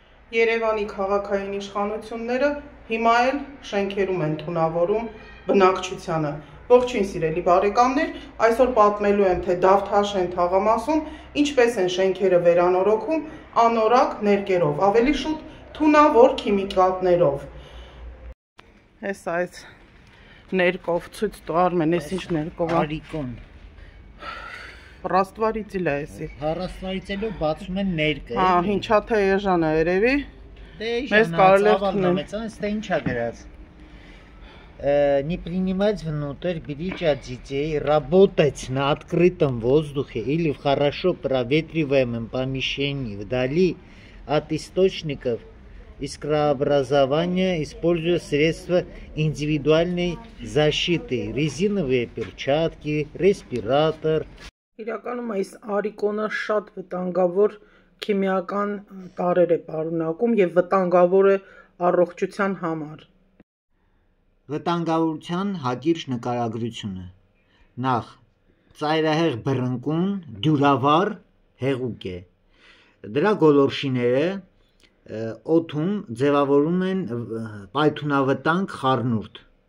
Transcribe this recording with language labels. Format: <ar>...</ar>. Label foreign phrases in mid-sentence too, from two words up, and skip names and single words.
<hy>Երևանի քաղաքային իշխանությունները հիմա էլ շենքերում են թունավորում բնակչությանը։ Ողջույն սիրելի բարեկամներ, այսօր պատմելու եմ, թե Դավթաշեն թաղամասում ինչպես են շենքերը վերանորոգում անորակ ներկերով, ավելի շուտ թունավոր քիմիկատներով։ Այս այս ներկով ցույց տու Արմեն, այս ինչ ներկով է։ Արիկոն։ Ռաստվարիցիլ է էսի։ Ռաստվարիցիլով բացում են ներկը։ Հա, ինչա թե էժան է երևի։ Դե էժան է, ստե ինչա գրած։</hy> <ru>Не принимать внутрь, берите от детей, работать на открытом воздухе или в хорошо проветриваемом помещении вдали от источников искрообразования, используя средства индивидуальной защиты, резиновые перчатки, респиратор.</ru> <hy>Իրականում այս արիկոնը շատ վտանգավոր քիմիական տարրեր է պարունակում եւ վտանգավոր է առողջության համար։ Վտանգավորության հակիրճ նկարագրությունը։ Նախ ծայրահեղ բռնկուն, դյուրավառ հեղուկ է։ Դրա գոլորշիները օդում ձևավորում են պայթունավտանգ խառնուրդ։</hy>